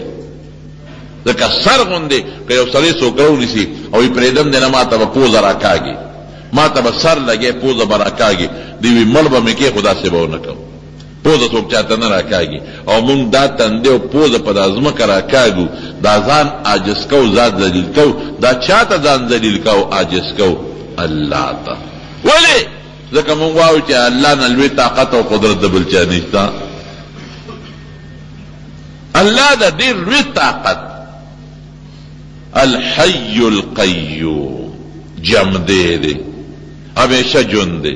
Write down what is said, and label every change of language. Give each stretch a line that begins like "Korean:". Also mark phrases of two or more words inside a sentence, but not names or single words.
Pashto: ځکه سر غوندې که یو سړی څوک راونیسي او یې پرېږدم دی نه ماته به پوزه راکاږي، ماته به سر لګی پوزه به راکاږي، دی وي مړ به مې کې خو داسې به ونه کوم، پوزه څوک چاته نه راکاږي. او مونږ دا تندې او پوزه په دا ځمکه راکاږو، دا ځان عاجز کو، ذات ذلیل کو. دا چاته ځان ذلیل کو عاجز کو؟ الله ته. ولې؟ ځکه مونږ وایو چې الله نه لوی طاقت او قدرت د بل چا نشته. الله د ډېر لوی طاقت،
Arabic: الحي القیوم،
Pashto: جمدی دی، همیشه ژوند دی.